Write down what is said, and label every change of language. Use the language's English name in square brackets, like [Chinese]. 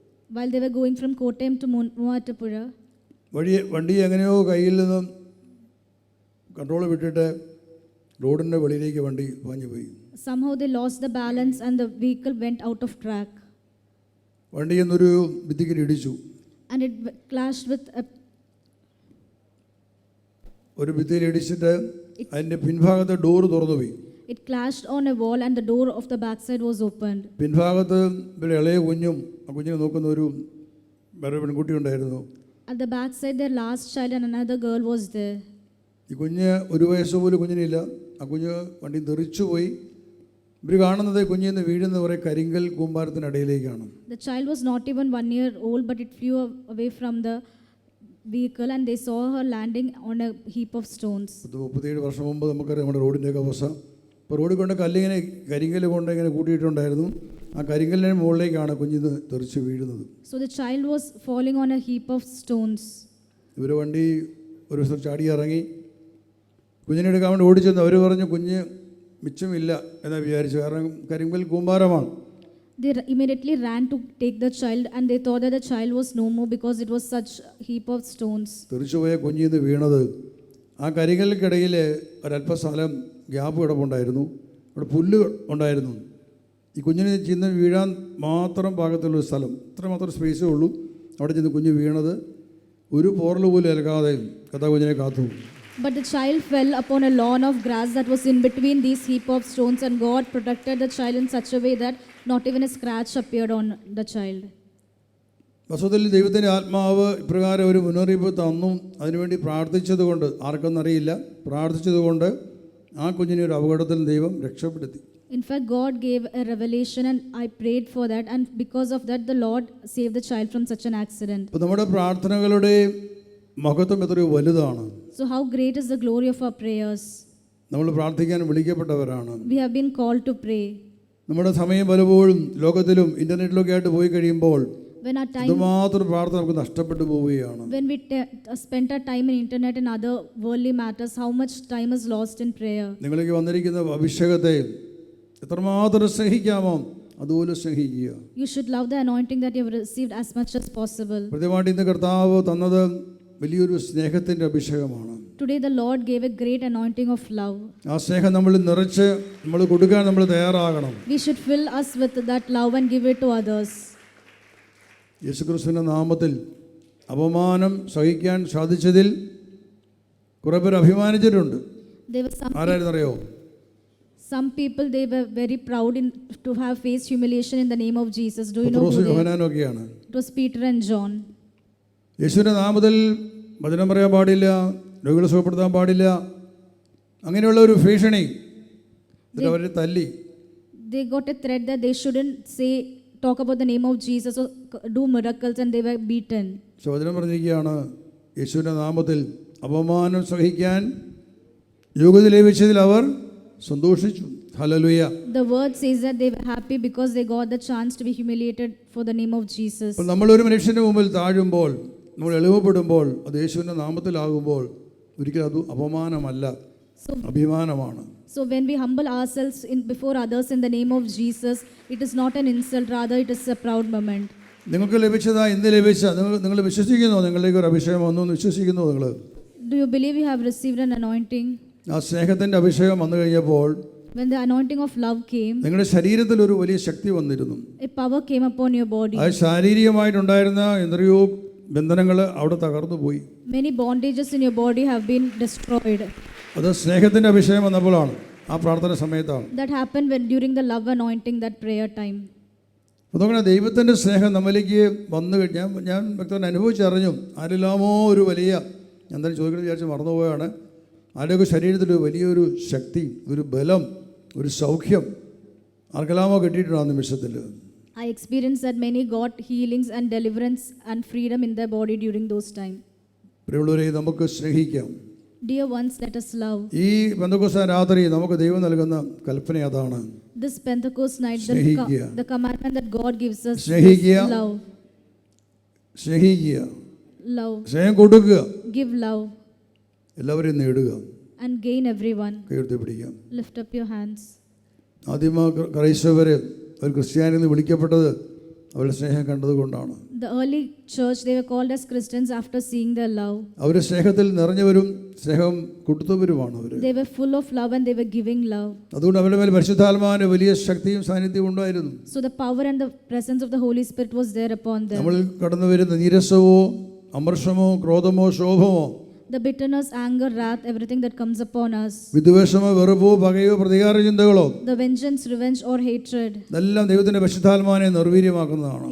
[English] While they were going from Kottayam to Muvattupuzha, [Malayalam] വണ്ടി എങ്ങനെയോ കയ്യിൽ നിന്നും കൺട്രോൾ വിട്ടിട്ട് റോഡിൻ്റെ വെളിയിലേക്ക് വണ്ടി പാഞ്ഞു പോയി. [English] somehow they lost the balance and the vehicle went out of track. [Malayalam] വണ്ടി എന്നൊരു ഭിത്തിക്ക് ഇടിച്ചു. [English] And it clashed with [Malayalam] ഒരു ഭിത്തിയിൽ ഇടിച്ചിട്ട് അതിൻ്റെ പിൻഭാഗത്തെ ഡോറ് തുറന്നു പോയി. [English] It clashed on a wall and the door of the backside was opened. [Malayalam] പിൻഭാഗത്ത് ഇളയ കുഞ്ഞും ആ കുഞ്ഞിനെ നോക്കുന്ന ഒരു വേറെ പെൺകുട്ടി ഉണ്ടായിരുന്നു. [English] At the backside their last child and another girl was there. [Malayalam] ഈ കുഞ്ഞ് 1 വയസ്സ് പോലും കുഞ്ഞിനില്ല. ആ കുഞ്ഞ് വണ്ടി തെറിച്ചു പോയി. ഇവർ കാണുന്നത് കുഞ്ഞിൽ നിന്ന് വീഴുന്ന കുറേ കരിങ്കൽ കൂമ്പാരത്തിനിടയിലേക്കാണ്. [English] The child was not even 1 year old, but it flew away from the vehicle and they saw her landing on a heap of stones. [Malayalam] 37 വർഷം മുമ്പ് നമുക്കറിയാം നമ്മുടെ റോഡിൻ്റെയൊക്കെ അവസ്ഥ. അപ്പോൾ റോഡിൽ കൊണ്ട് കല്ലിങ്ങനെ കരിങ്കൽ കൊണ്ട് ഇങ്ങനെ കൂട്ടിയിട്ടുണ്ടായിരുന്നു. ആ കരിങ്കലിന് മുകളിലേക്കാണ് കുഞ്ഞിത് തെറിച്ച് വീഴുന്നത്. [English] So the child was falling on a heap of stones. [Malayalam] ഇവർ വണ്ടി ഒരു ദിവസം ചാടി ഇറങ്ങി കുഞ്ഞിനെ എടുക്കാൻ വേണ്ടി ഓടിച്ചെന്ന് അവർ പറഞ്ഞു കുഞ്ഞ് മിച്ചമില്ല എന്നാണ് വിചാരിച്ചു. കാരണം കരിങ്കൽ കൂമ്പാരമാണ്. [English] They immediately ran to take the child and they thought that the child was no more because it was such a heap of stones. [Malayalam] തെറിച്ചുപോയ കുഞ്ഞിന്ന് വീണത് ആ കരിങ്കലിനിടയിൽ ഒരല്പസ്ഥലം ഗ്യാപ്പ് കിടപ്പുണ്ടായിരുന്നു. അവിടെ പുല്ല് ഉണ്ടായിരുന്നു. ഈ കുഞ്ഞിന് ചെന്ന് വീഴാൻ മാത്രം പാകത്തുള്ളൊരു സ്ഥലം, ഇത്രമാത്രം സ്പേസേ ഉള്ളൂ. അവിടെ ചെന്ന് കുഞ്ഞ് വീണത് ഒരു പോറൽ പോലും ഏൽക്കാതെ കഥ കുഞ്ഞിനെ കാത്തു. [English] But the child fell upon a lawn of grass that was in between these heap of stones, and God protected the child in such a way that not even a scratch appeared on the child. [Malayalam] വസ്തുതയിൽ ദൈവത്തിൻ്റെ ആത്മാവ് ഇപ്രകാരം ഒരു മുന്നറിയിപ്പ് തന്നും അതിനുവേണ്ടി പ്രാർത്ഥിച്ചതുകൊണ്ട് ആർക്കെന്നറിയില്ല, പ്രാർത്ഥിച്ചതുകൊണ്ട് ആ കുഞ്ഞിനെ ഒരു അപകടത്തിൽ ദൈവം രക്ഷപ്പെടുത്തി. [English] In fact, God gave a revelation and I prayed for that, and because of that the Lord saved the child from such an accident. [Malayalam] അപ്പോൾ നമ്മുടെ പ്രാർത്ഥനകളുടെ മഹത്വം എത്രയോ വലുതാണ്. [English] So how great is the glory of our prayers. [Malayalam] നമ്മൾ പ്രാർത്ഥിക്കാൻ വിളിക്കപ്പെട്ടവരാണ്. [English] We have been called to pray. [Malayalam] നമ്മുടെ സമയം പലപ്പോഴും ലോകത്തിലും ഇൻ്റർനെറ്റിലൊക്കെ ആയിട്ട് പോയി കഴിയുമ്പോൾ ഇതുമാത്രം പ്രാർത്ഥന നമുക്ക് നഷ്ടപ്പെട്ടു പോവുകയാണ്. [English] When we spend our time in internet and other worldly matters, how much time is lost in prayer. [Malayalam] നിങ്ങളിലേക്ക് വന്നിരിക്കുന്ന അഭിഷേകത്തെ എത്രമാത്രം സ്നേഹിക്കാമോ അതുപോലെ സ്നേഹിക്കുക. [English] You should love the anointing that you have received as much as possible. [Malayalam] പ്രത്യേകമായിട്ട് ഇന്ന് കർത്താവ് തന്നത് വലിയൊരു സ്നേഹത്തിൻ്റെ അഭിഷേകമാണ്. [English] Today the Lord gave a great anointing of love. [Malayalam] ആ സ്നേഹം നമ്മൾ നിറച്ച് നമ്മൾ കൊടുക്കാൻ നമ്മൾ തയ്യാറാകണം. [English] We should fill us with that love and give it to others. [Malayalam] യേശുക്രിസ്തുവിൻ്റെ നാമത്തിൽ അപമാനം സഹിക്കാൻ സാധിച്ചതിൽ കുറേ പേർ അഭിമാനിച്ചിട്ടുണ്ട്. [English] There were [Malayalam] ആരായിരുന്നറിയോ? [English] some people, they were very proud to have faced humiliation in the name of Jesus. Do you know who they were? [Malayalam] യോഹന്നാനൊക്കെയാണ്. [English] It was Peter and John. [Malayalam] യേശുവിൻ്റെ നാമത്തിൽ വചനം പറയാൻ പാടില്ല, രോഗികളെ സുഖപ്പെടുത്താൻ പാടില്ല, അങ്ങനെയുള്ള ഒരു ഭീഷണി അവർ തല്ലി. [English] They got a threat that they shouldn't talk about the name of Jesus or do miracles, and they were beaten. [Malayalam] വചനം പറഞ്ഞിരിക്കുകയാണ്, യേശുവിൻ്റെ നാമത്തിൽ അപമാനം സഹിക്കാൻ യോഗ്യത ലഭിച്ചതിൽ അവർ സന്തോഷിച്ചു. Hallelujah. [English] The word says that they were happy because they got the chance to be humiliated for the name of Jesus. [Malayalam] അപ്പോൾ നമ്മളൊരു മനുഷ്യൻ്റെ മുമ്പിൽ താഴുമ്പോൾ, നമ്മൾ എളിമപ്പെടുമ്പോൾ, അത് യേശുവിൻ്റെ നാമത്തിലാകുമ്പോൾ ഒരിക്കലും അത് അപമാനമല്ല, അഭിമാനമാണ്. [English] So when we humble ourselves before others in the name of Jesus, it is not an insult, rather it is a proud moment. [Malayalam] നിങ്ങൾക്ക് ലഭിച്ചതാ ഇന്ന് ലഭിച്ച നിങ്ങൾ വിശ്വസിക്കുന്നോ? നിങ്ങളിലേക്ക് ഒരു അഭിഷേകം വന്നു എന്ന് വിശ്വസിക്കുന്നോ? നിങ്ങൾ [English] Do you believe you have received an anointing? [Malayalam] ആ സ്നേഹത്തിൻ്റെ അഭിഷേകം വന്നു കഴിഞ്ഞപ്പോൾ [English] When the anointing of love came, [Malayalam] നിങ്ങളുടെ ശരീരത്തിൽ ഒരു വലിയ ശക്തി വന്നിരുന്നു. [English] a power came upon your body. [Malayalam] അത് ശാരീരികമായിട്ടുണ്ടായിരുന്ന എത്രയോ ബന്ധനങ്ങൾ അവിടെ തകർന്നു പോയി. [English] Many bondages in your body have been destroyed. [Malayalam] അത് സ്നേഹത്തിൻ്റെ അഭിഷേകം വന്നപ്പോഴാണ്, ആ പ്രാർത്ഥന സമയത്താണ്. [English] That happened during the love anointing, that prayer time. [Malayalam] അതുകൊണ്ട് ദൈവത്തിൻ്റെ സ്നേഹം നമ്മളിലേക്ക് വന്നു കഴിഞ്ഞാൽ ഞാൻ വ്യക്തമായി അനുഭവിച്ചറിഞ്ഞു. ആരെല്ലാമോ ഒരു വലിയ, ഞാൻ തന്നെ ചോദിക്കണം വിചാരിച്ച് മറന്നുപോയാണ്, ആരുടെയൊക്കെ ശരീരത്തിൽ വലിയൊരു ശക്തി, ഒരു ബലം, ഒരു സൗഖ്യം ആർക്കെല്ലാമോ കിട്ടിയിട്ടുണ്ട് ആ നിമിഷത്തിൽ. [English] I experienced that many got healings and deliverance and freedom in their body during those times. [Malayalam] പ്രിയമുള്ളവരെ, നമുക്ക് സ്നേഹിക്കാം. [English] Dear ones, let us love. [Malayalam] ഈ പെന്തക്കോസ്ത് രാത്രി നമുക്ക് ദൈവം നൽകുന്ന കൽപ്പന അതാണ്. [English] This Pentecost night, the commandment that God gives us is love. [Malayalam] സ്നേഹിക്കുക, [English] love, [Malayalam] സ്നേഹം കൊടുക്കുക, [English] give love, [Malayalam] എല്ലാവരെയും നേടുക, [English] and gain everyone. [Malayalam] കൈയെടുത്ത് പിടിക്കാം. [English] Lift up your hands. [Malayalam] ആദ്യമ ക്രൈസ്തവർ അവർ ക്രിസ്ത്യാനിൽ നിന്ന് വിളിക്കപ്പെട്ടത് അവരുടെ സ്നേഹം കണ്ടതുകൊണ്ടാണ്. [English] The early church, they were called as Christians after seeing their love. [Malayalam] അവർ സ്നേഹത്തിൽ നിറഞ്ഞവരും സ്നേഹം കൊടുത്തവരുമാണ് അവർ. [English] They were full of love and they were giving love. [Malayalam] അതുകൊണ്ട് അവരുടെ മേൽ പരിശുദ്ധാത്മാവിന്റെ വലിയ ശക്തിയും സാന്നിധ്യവും ഉണ്ടായിരുന്നു. [English] So the power and the presence of the Holy Spirit was there upon them. [Malayalam] നമ്മൾ കടന്നു വരുന്ന നീരസമോ അമർഷമോ ക്രോധമോ ശോഭമോ, [English] The bitterness, anger, wrath, everything that comes upon us, [Malayalam] വിദ്വേഷമോ വെറുപ്പോ പകയോ പ്രതികാര ചിന്തകളോ, [English] the vengeance, revenge or hatred, [Malayalam] ഇതെല്ലാം ദൈവത്തിന്റെ പരിശുദ്ധാത്മാവിനെ നിർവീര്യമാക്കുന്നതാണ്.